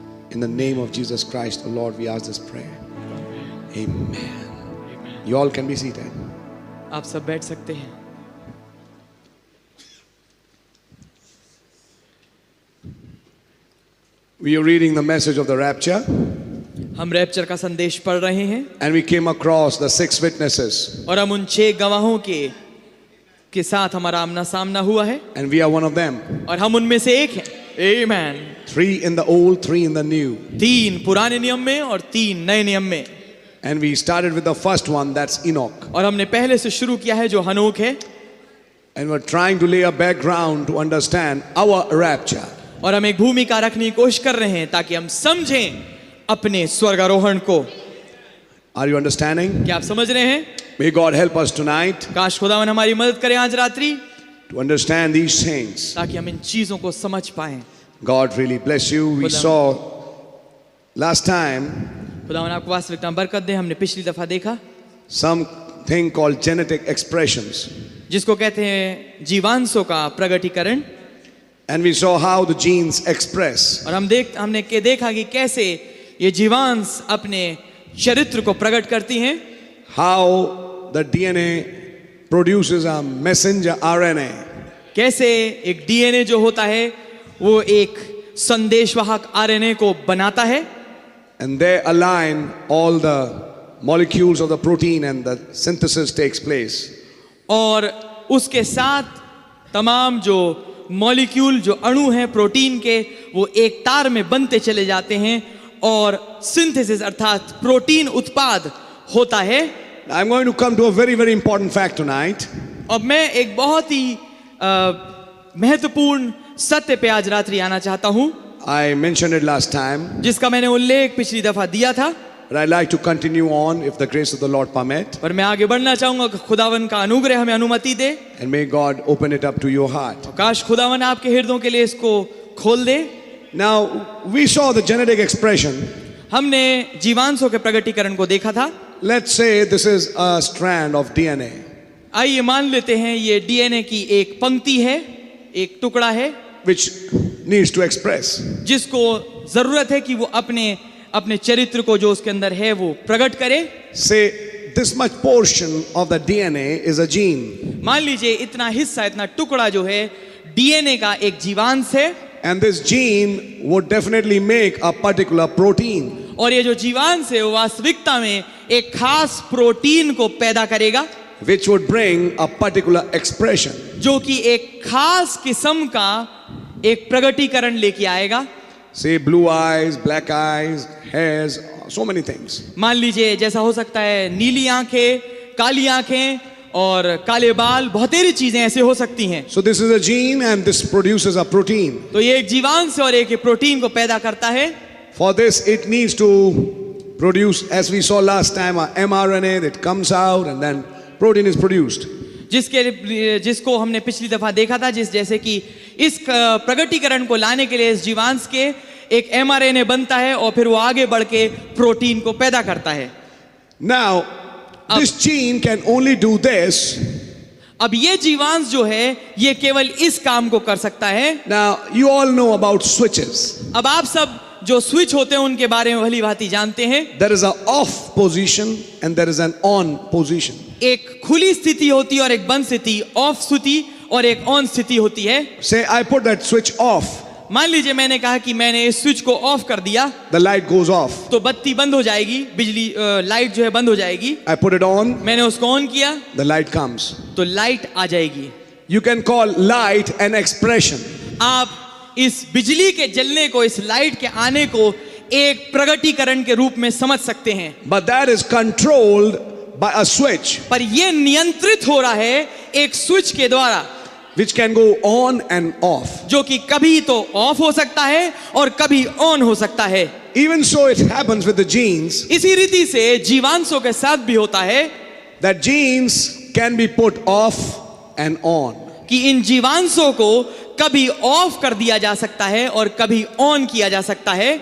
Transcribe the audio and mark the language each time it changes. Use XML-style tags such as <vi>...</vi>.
<en>In the name of Jesus Christ, the Lord, we ask this prayer. Amen. You all can be seated.</en> <hi>आप सब बैठ सकते हैं।</hi> <en>We are reading the message of the rapture,</en> <hi>हम rapture का संदेश पढ़ रहे हैं</hi> <en>and we came across the 6 witnesses,</en> <hi>और हम उन 6 गवाहों के साथ हमारा आमना सामना हुआ है</hi> <en>and we are one of them.</en> <hi>और हम उनमें से एक हैं। Amen.</hi> <en>3 in the old, 3 in the new.</en> <hi>3 पुराने नियम में और 3 नए नियम में।</hi> <en>And we started with the first one, that's Enoch.</en> <hi>और हमने पहले से शुरू किया है जो हनोक है,</hi> <en>And we're trying to lay a background to understand our rapture.</en> <hi>और हम एक भूमिका रखने की कोशिश कर रहे हैं ताकि हम समझें अपने स्वर्गारोहण को।</hi> <en>Are you understanding?</en> <hi>क्या आप समझ रहे हैं?</hi> <en>May God help us tonight</en> <hi>काश खुदावन हमारी मदद करे आज रात्रि</hi> <en>to understand these things.</en> <hi>ताकि हम इन चीजों को समझ पाएं।</hi> <en>God really bless you. We saw last time</en> <hi>खुदावन आपको वास्तविकता में बरकत दे। हमने पिछली दफा देखा</hi> <en>some thing called genetic expressions.</en> <hi>जिसको कहते हैं जीवांशों का प्रगटीकरण।</hi> <en>And we saw how the genes express.</en> <hi>और हमने देखा कि कैसे ये जीवांश अपने चरित्र को प्रकट करती हैं।</hi> <en>How the DNA produces a messenger RNA.</en> <hi>कैसे एक डीएनए जो होता है वो एक संदेशवाहक आरएनए को बनाता है।</hi> <en>And they align all the molecules of the protein and the synthesis takes place.</en> <hi>और उसके साथ तमाम जो मॉलिक्यूल जो अणु हैं प्रोटीन के वो एक तार में बनते चले जाते हैं और सिंथेसिस अर्थात प्रोटीन उत्पाद होता है।</hi> <en>I'm going to come to a very, very important fact tonight.</en> <hi>अब मैं एक बहुत ही महत्वपूर्ण सत्य पे आज रात्रि आना चाहता हूं।</hi> <en>I mentioned it last time,</en> <hi>जिसका मैंने उल्लेख पिछली दफा दिया था,</hi> <en>but I'd like to continue on if the grace of the Lord permit.</en> <hi>पर मैं आगे बढ़ना चाहूंगा कि खुदावन का अनुग्रह हमें अनुमति दे।</hi> <en>And may God open it up to your heart.</en> <hi>काश खुदावन आपके हृदयों के लिए इसको खोल दे।</hi> <en>Now, we saw the genetic expression.</en> <hi>हमने जीवांशों के प्रगटीकरण को देखा था।</hi> <en>Let's say this is a strand of DNA.</en> <hi>आइए मान लेते हैं ये डीएनए की एक पंक्ति है, एक टुकड़ा है,</hi> <en>which needs to express.</en> <hi>जिसको जरूरत है कि वो अपने चरित्र को जो उसके अंदर है वो प्रकट करे।</hi> <en>Say this much portion of the DNA is a gene.</en> <hi>मान लीजिए इतना हिस्सा, इतना टुकड़ा जो है डीएनए का एक जीवांश है।</hi> <en>And this gene would definitely make a particular protein.</en> <hi>और ये जो जीवांश है वो वास्तविकता में एक खास प्रोटीन को पैदा करेगा,</hi> <en>which would bring a particular expression.</en> <hi>जो कि एक खास किस्म का एक प्रगटीकरण लेके आएगा।</hi> <en>Say blue eyes, black eyes, hairs, so many things.</en> <hi>मान लीजिए जैसा हो सकता है नीली आंखें, काली आंखें और काले बाल, बहुत सारी चीजें ऐसे हो सकती हैं।</hi> <en>So this is a gene and this produces a protein.</en> <hi>तो ये एक जीवांश और एक प्रोटीन को पैदा करता है।</hi> <en>For this it needs to produce, as we saw last time, a mRNA that comes out and then protein is produced.</en> <hi>जिसको हमने पिछली दफा देखा था, जैसे कि इस प्रगटीकरण को लाने के लिए इस जीवांश के एक एमआरएनए बनता है और फिर वो आगे बढ़ के प्रोटीन को पैदा करता है।</hi> <en>Now this gene can only do this.</en> <hi>अब ये जीवांश जो है ये केवल इस काम को कर सकता है।</hi> <en>Now you all know about switches.</en> <hi>अब आप सब जो स्विच होते हैं उनके बारे में भली भांति जानते हैं।</hi> <en>There is an off position and there is an on position.</en> <hi>एक खुली स्थिति होती है और एक बंद स्थिति, ऑफ स्थिति और एक ऑन स्थिति होती है।</hi> <en>Say I put that switch off.</en> <hi>मान लीजिए मैंने कहा कि मैंने इस स्विच को ऑफ कर दिया,</hi> <en>The light goes off.</en> <hi>तो बत्ती बंद हो जाएगी, बिजली लाइट जो है बंद हो जाएगी।</hi> <en>I put it on.</en> <hi>मैंने उसको ऑन किया,</hi> <en>The light comes.</en> <hi>तो लाइट आ जाएगी।</hi> <en>You can call light an expression.</en> <hi>आप इस बिजली के जलने को, इस लाइट के आने को एक प्रगटीकरण के रूप में समझ सकते हैं।</hi> <en>But that is controlled by a switch.</en> <hi>पर यह नियंत्रित हो रहा है एक स्विच के द्वारा,</hi> <en>which can go on and off.</en> <hi>जो कि कभी तो ऑफ हो सकता है और कभी ऑन हो सकता है।</hi> <en>Even so it happens with the genes.</en> <hi>इसी रीति से जीवांशों के साथ भी होता है that genes can be put off and on. कि इन जीवांशों को कभी ऑफ कर दिया जा सकता है और कभी ऑन किया जा सकता है।</hi>